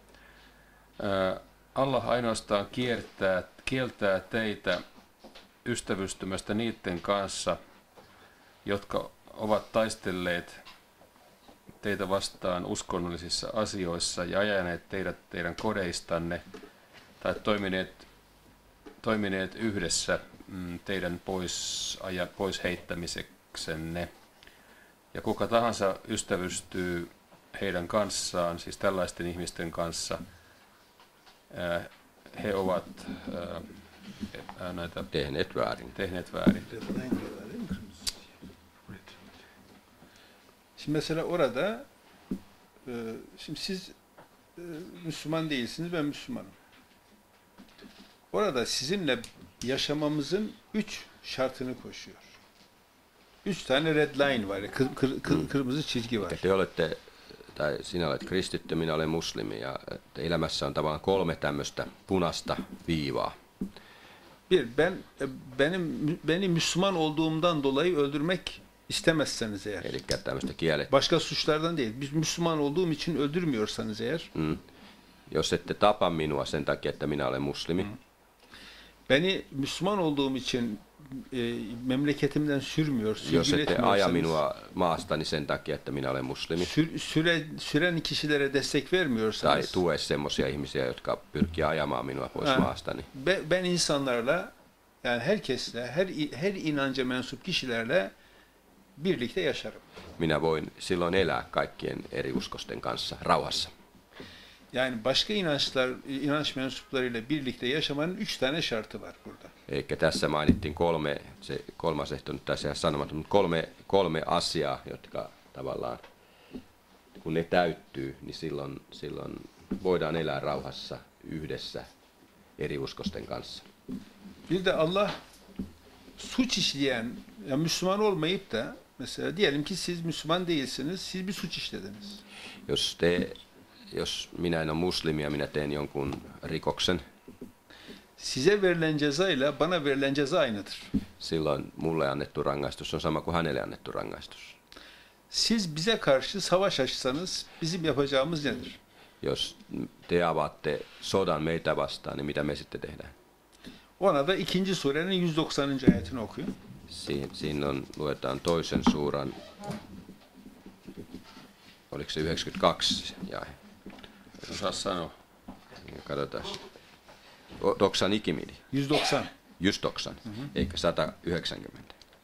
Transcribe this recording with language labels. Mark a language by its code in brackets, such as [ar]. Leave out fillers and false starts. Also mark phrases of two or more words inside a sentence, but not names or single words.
[fi] Allah ainoastaan kieltää teitä ystävystymästä niiden kanssa, jotka ovat taistelleet teitä vastaan uskonnollisissa asioissa ja ajaneet teidät teidän kodeistanne tai toimineet yhdessä teidän pois heittämiseksenne. Ja kuka tahansa ystävystyy heidän kanssaan, siis tällaisten ihmisten kanssa, he ovat näitä tehneet väärin. [tr] Şimdi mesela orada şimdi siz Müslüman değilsiniz, ben Müslümanım. Orada sizinle yaşamamızın 3 şartını koşuyor. 3 tane [en] red line [tr] var, kırmızı çizgi var. [fi] Te olette, tai sinä olet kristitty, minä olen muslimi, ja elämässä on tavallaan 3 tämmöistä punaista viivaa. [tr] Beni Müslüman olduğumdan dolayı öldürmek istemezseniz eğer. [fi] Eli tämmöistä kielet. [tr] Başka suçlardan değil. Biz Müslüman olduğum için öldürmüyorsanız eğer. [fi] Jos ette tapa minua sen takia, että minä olen muslimi. [tr] Beni Müslüman olduğum için memleketimden [fi] Jos ette aja minua maastani sen takia, että minä olen muslimi. [tr] Süren kişilere destek vermiyorsanız. [fi] Tai tue semmoisia ihmisiä, jotka pyrkii ajamaan minua pois maastani. [tr] Ben insanlarla, yani herkesle, her inanca mensup kişilerle birlikte yaşarım. [fi] Minä voin silloin elää kaikkien eri uskosten kanssa rauhassa. [tr] Yani başka inanç mensuplarıyla birlikte yaşamanın 3 tane şartı var burada. [fi] Eikä tässä mainittiin 3, se kolmas ehto nyt tässä sanomatta, mutta 3 asiaa, jotka tavallaan, kun ne täyttyy, niin silloin voidaan elää rauhassa yhdessä eri uskosten kanssa. [tr] Bir de Allah suç işleyen, ya Müslüman olmayıp da mesela diyelim ki siz Müslüman değilsiniz, siz bir suç işlediniz. [fi] Jos minä en ole muslimi ja minä teen jonkun rikoksen, [tr] size verilen cezayla bana verilen ceza aynıdır. [fi] Silloin mulle annettu rangaistus on sama kuin hänelle annettu rangaistus. [tr] Siz bize karşı savaş açsanız bizim yapacağımız nedir? [fi] Jos te avaatte sodan meitä vastaan, niin mitä me sitten tehdään? [tr] Ona da 2. surenin 190. ayetini okuyun. [fi] Siinä luetaan 2. suuran, oliko se 92 jae? Osaa sanoa. [tr] Katsotaan. Doksan ikimidi. 190. [fi] Just doksan, eikä 190.